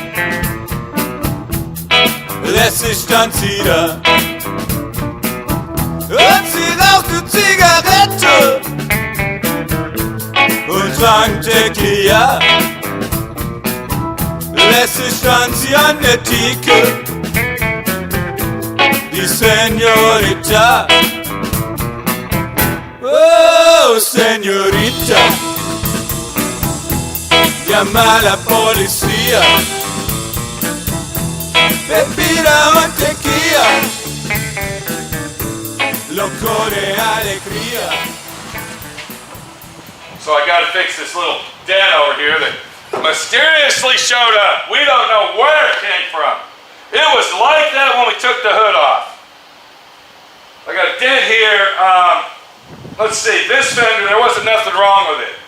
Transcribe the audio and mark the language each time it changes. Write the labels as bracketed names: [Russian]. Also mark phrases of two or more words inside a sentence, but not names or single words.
[German] lässig stand sie da und sie rauchte Zigarette und trank Tequila. Lässig stand sie an der Theke, die Senorita. Oh, Senorita, [Spanish] llama a la policía, bebida o tequila, loco de alegría. [English] So I gotta fix this little dent over here that mysteriously showed up. We don't know where it came from. It was like that when we took the hood off. I got a dent here. Let's see, this fender, there wasn't nothing wrong with it.